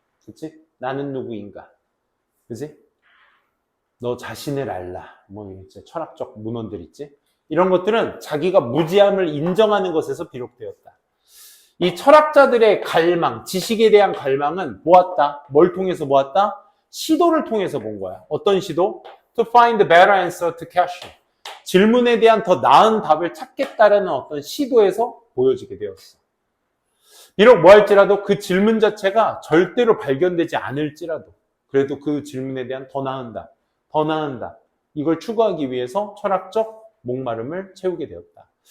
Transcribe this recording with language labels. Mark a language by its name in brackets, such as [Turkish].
[Korean] 그치? 나는 누구인가? 그치? 너 자신을 알라. 뭐 이제 철학적 문헌들 있지? 이런 것들은 자기가 무지함을 인정하는 것에서 비롯되었다. 이 철학자들의 갈망, 지식에 대한 갈망은 모았다. 뭘 통해서 모았다? 시도를 통해서 본 거야. 어떤 시도? [English] To find the better answer to question. [Korean] 질문에 대한 더 나은 답을 찾겠다라는 어떤 시도에서 보여지게 되었어. 비록 뭐할지라도 그 질문 자체가 절대로 발견되지 않을지라도 그래도 그 질문에 대한 더 나은 답 이걸 추구하기 위해서 철학적 목마름을 채우게 되었다.